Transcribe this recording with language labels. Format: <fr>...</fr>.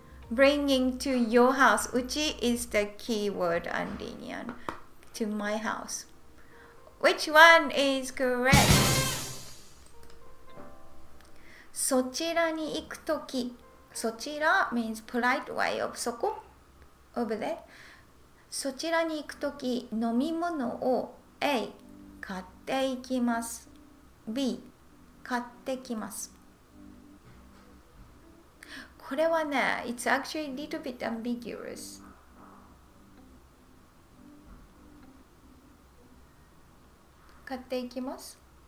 <en>Bringing to your house. うち is the keyword, Andinian. To my house. Which one is correct?</en> <ja>そちらに行くとき。</ja> <en>そちら means polite way of そこ over there.</en> <ja>そちらに行くとき、飲み物を A 買っていきます。 B 買ってきます。これはね、</ja> <en>it's actually a little bit ambiguous.</en> <ja>買っていきます。</ja>